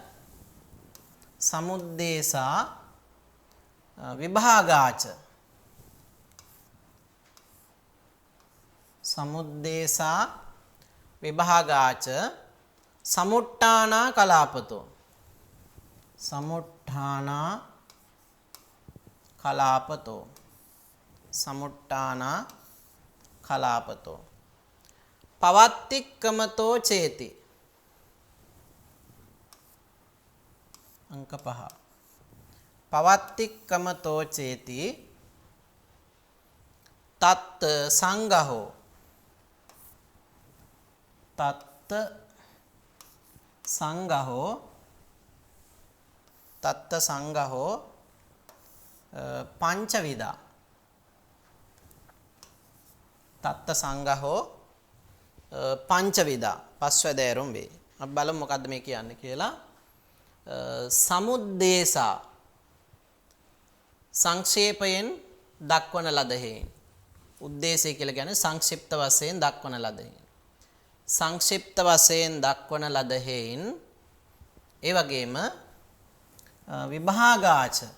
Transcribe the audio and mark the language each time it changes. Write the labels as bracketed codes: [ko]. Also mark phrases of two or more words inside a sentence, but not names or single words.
[pi] සමුද්දේසා විභාගාච සමුද්දේසා විභාගාච සමුට්ඨානා කලාපතෝ සමුට්ඨානා කලාපතෝ පවත්තික්කමතෝ චේති අංක 5 පවත්තික්කමතෝ චේති තත්ත සංගහෝ පංචවිදා තත්ත සංගහෝ පංචවිදා [si] පස්වැදෑරුම් වේ. අපි බලමු මොකද්ද මේ කියන්නේ කියලා. සමුද්දේසා සංක්ෂේපයෙන් දක්වන ලදෙහින් උද්දේශය කියලා කියන්නේ සංක්ෂිප්ත වශයෙන් දක්වන ලදෙහින් සංක්ෂිප්ත වශයෙන් දක්වන ලදෙහින් ඒ වගේම විභාගාච